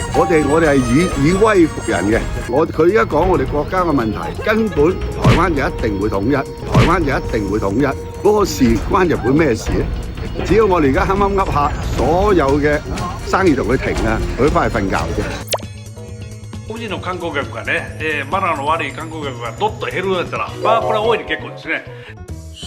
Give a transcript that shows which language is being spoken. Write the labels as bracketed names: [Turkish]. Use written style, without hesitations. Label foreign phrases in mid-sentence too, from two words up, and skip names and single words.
[Cantonese] 我哋係以威服人嘅。佢而家講我哋國家嘅問題，根本台灣就一定會統一。台灣就一定會統一。嗰個事關日本咩事咧？只要我哋而家啱啱噏下，所有嘅生意同佢停啦，佢都翻去瞓覺啫。 [Japanese] 個人の観光客がね、マナーの悪い観光客がどっと減るんだったら、これは大いに結構ですね。